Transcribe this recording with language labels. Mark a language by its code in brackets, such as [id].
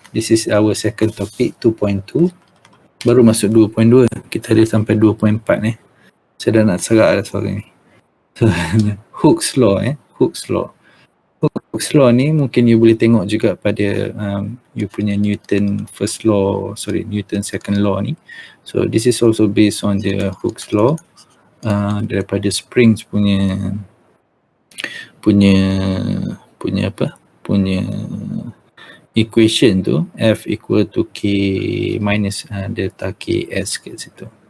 [en] This is our second topic, 2.2. [ms] Baru masuk 2.2, kita ada sampai 2.4 ni. Saya dah nak serak dah suara ni. [en] So, Hooke's law, Hooke's law. [ms] Hooke's law ni mungkin you boleh tengok juga pada you punya Newton second law ni. [en] So this is also based on the Hooke's law, [ms] daripada Springs punya equation tu, [en] F equal to K minus delta KS [ms] kat situ.